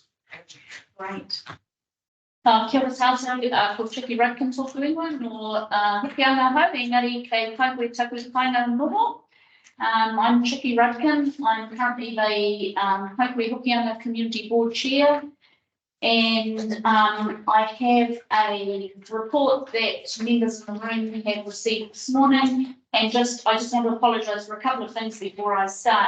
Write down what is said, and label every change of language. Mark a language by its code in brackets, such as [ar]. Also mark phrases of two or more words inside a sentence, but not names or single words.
[en] Great. [mi] Kia ora tātou, ko Chicky Radkin tōku ingoa, no hoki ana hau, engari kei kaikoe taku kainga noho. [en] I'm Chicky Radkin. I'm currently the Kaikoe Hokianga Community Board Chair. And I have a report that members in the room have received this morning. And I just want to apologise for a couple of things before I start.